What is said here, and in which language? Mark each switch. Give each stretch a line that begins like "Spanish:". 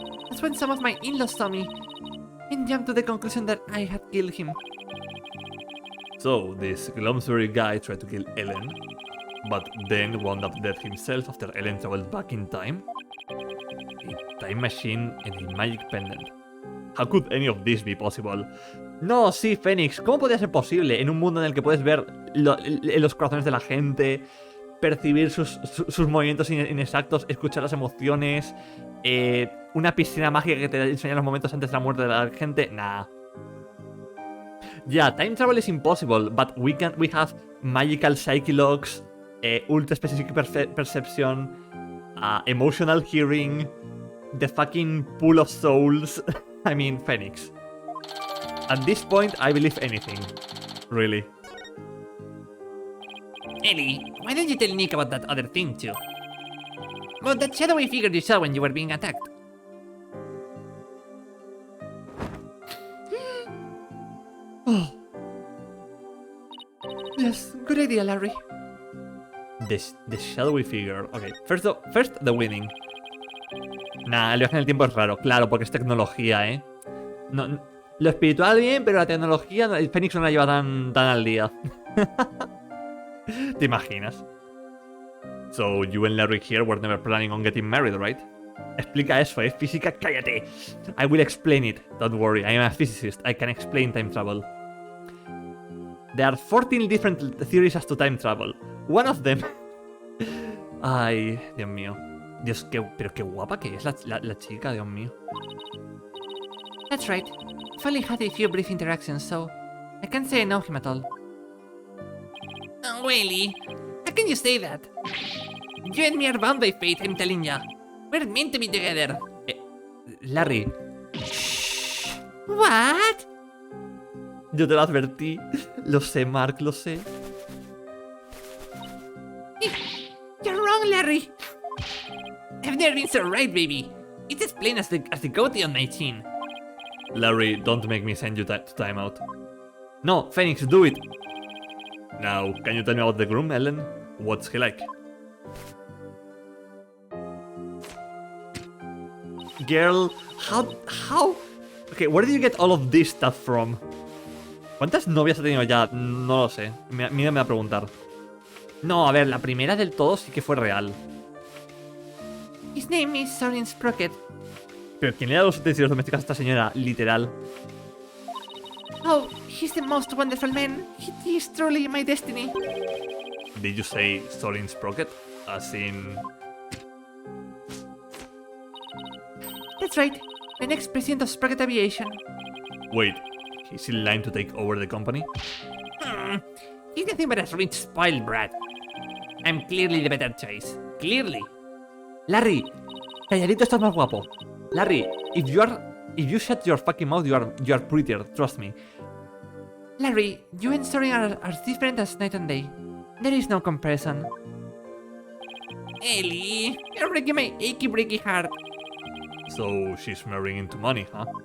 English: That's when some of my in-laws saw me and jumped to the conclusion that I had killed him. So, this Gloomsbury guy tried to kill Ellen, but then wound up dead himself after Ellen traveled back in time? A time machine and a magic pendant. How could any of this be possible?
Spanish: No, sí, Fénix, ¿cómo podría ser posible en un mundo en el que puedes ver los corazones de la gente, percibir sus movimientos inexactos, escuchar las emociones, una piscina mágica que te enseña los momentos antes de la muerte de la gente? Nah.
English: Yeah, time travel is impossible, but we have magical psychologs, ultra specific perception, emotional hearing, the fucking pool of souls. I mean, Phoenix. At this point, I believe anything. Really. Ellie, why don't you tell Nick about that other thing too? About that shadowy figure you saw when you were being attacked. Oh. Yes, good idea, Larry. The shadowy figure. Okay, first the winning.
Spanish: Nah, el viaje en el tiempo es raro, claro, porque es tecnología, ¿eh? No, lo espiritual bien, pero la tecnología, el Fénix no la lleva tan al día. ¿Te imaginas?
English: So, you and Larry here were never planning on getting married, right?
Spanish: Explica eso, ¿eh? Física, cállate.
English: I will explain it. Don't worry, I am a physicist. I can explain time travel. There are 14 different theories as to time travel. One of them...
Spanish: Ay, Dios mío. Dios, pero qué guapa que es la chica, Dios mío.
English: That's right. I've only had a few brief interactions, so I can't say I know him at all. Oh, really? How can you say that? You and me are bound by fate, I'm telling ya. We're meant to be together. Larry, What?
Spanish: yo te lo advertí. Lo sé, Mark, lo sé.
English: You're wrong, Larry. I've never been so right, baby. It's as plain as the goatee on my chin. Larry, don't make me send you to timeout. No, Phoenix, do it. Now, can you tell me about the groom, Ellen? What's he like? Girl, how? Okay, where did you get all of this stuff from?
Spanish: ¿Cuántas novias ha tenido ya? No lo sé. Mírame a preguntar. No, a ver, la primera del todo sí que fue real.
English: His name is Sorin Sprocket.
Spanish: Pero ¿quién le da los utensilios domésticos a esta señora? Literal.
English: Oh, he's the most wonderful man. He is truly my destiny. Did you say Sorin Sprocket? As in... That's right. The next president of Sprocket Aviation. Wait, he's in line to take over the company? He's nothing but a rich spoiled brat. I'm clearly the better choice. Clearly.
Spanish: Larry, calladito estás más guapo.
English: Larry, if you shut your fucking mouth, you are prettier, trust me. Larry, you and Sorin are as different as night and day. There is no comparison. Ellie, you're breaking my achy breaky heart. So she's marrying into money, huh?